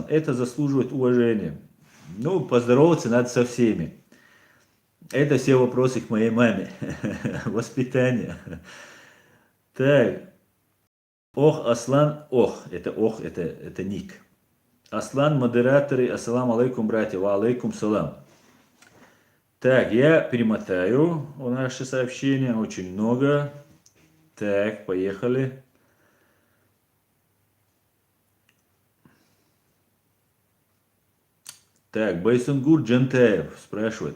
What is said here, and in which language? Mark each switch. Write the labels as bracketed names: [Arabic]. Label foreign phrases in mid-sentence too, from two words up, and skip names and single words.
[Russian] Это заслуживает уважения. Ну, поздороваться надо со всеми. Это все вопросы к моей маме. Воспитание. Так. Ох, Аслан. Это ник. Аслан, модераторы. [Arabic] Ассаламу алейкум, братья. Ва алейкум салам. [Russian] Так, я перемотаю наши сообщения. Очень много. Так, поехали. Так, Байсунгур Джантаев спрашивает.